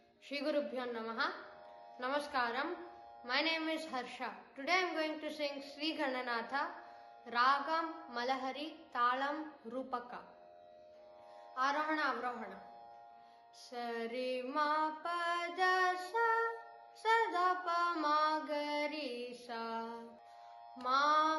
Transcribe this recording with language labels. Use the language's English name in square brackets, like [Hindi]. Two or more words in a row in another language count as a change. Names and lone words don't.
[Sanskrit] Shri Gurubhyo Namaha. Namaskaram. [English] My name is Harsha. Today I am going to sing Sri Gananatha, Ragam, Malahari, Talam, Rupaka. [Sanskrit] Arohana, Avrohana. Sari ma pa da sa, sa da pa ma ga ri sa, ma